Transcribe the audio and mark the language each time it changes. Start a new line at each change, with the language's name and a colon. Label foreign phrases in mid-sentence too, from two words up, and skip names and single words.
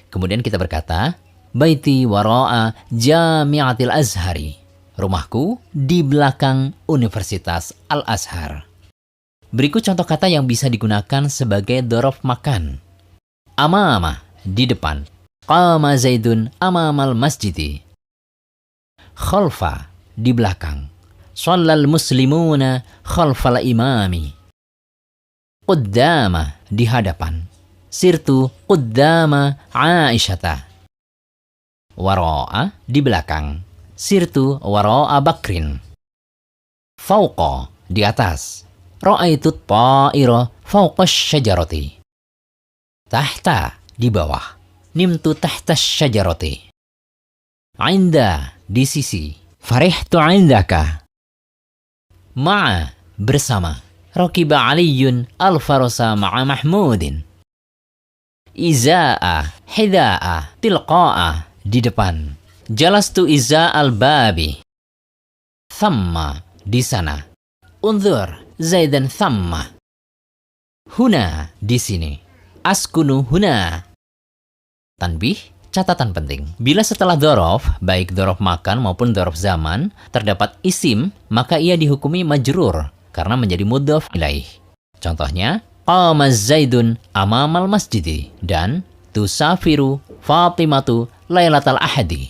Indonesian: Kemudian kita berkata,
Arabic: بيتي وراء جامعة الأزهر.
Indonesian: Rumahku di belakang Universitas Al-Azhar. Berikut contoh kata yang bisa digunakan sebagai
Arabic: ظرف مكان. Amama,
Indonesian: di depan.
Arabic: قام زيد أمام المسجد. Khalfa,
Indonesian: di belakang.
Arabic: صلى المسلمون خلف الإمام.
Indonesian: Quddama, di hadapan.
Arabic: سرت قدام عائشة.
Indonesian: Wara'a, di belakang.
Arabic: سرت وراء بكر فوق,
Indonesian: di atas.
Arabic: رأيت طائرا فوق الشجرة. Tahta,
Indonesian: di bawah.
Arabic: نمت تحت الشجرة. Inda,
Indonesian: di sisi.
Arabic: فرحت عندك.
Indonesian: Ma'a, bersama.
Arabic: ركب علي الفرس مع محمود. إزاء حذاء تلقاء,
Indonesian: di depan.
Arabic: جلست إزاء الباب ثم,
Indonesian: di sana.
Arabic: انظر زيدا ثم. Huna,
Indonesian: di sini.
Arabic: أسكن هنا.
Indonesian: Tanbih, catatan penting. Bila setelah dzaraf, baik
Arabic: ظرف مكان
Indonesian: maupun
Arabic: ظرف زمان,
Indonesian: terdapat isim, maka ia dihukumi majrur karena menjadi
Arabic: مضاف إليه.
Indonesian: Contohnya,
Arabic: قام زيد أمام المسجد
Indonesian: dan
Arabic: تسافر فاطمة ليلة الأحد.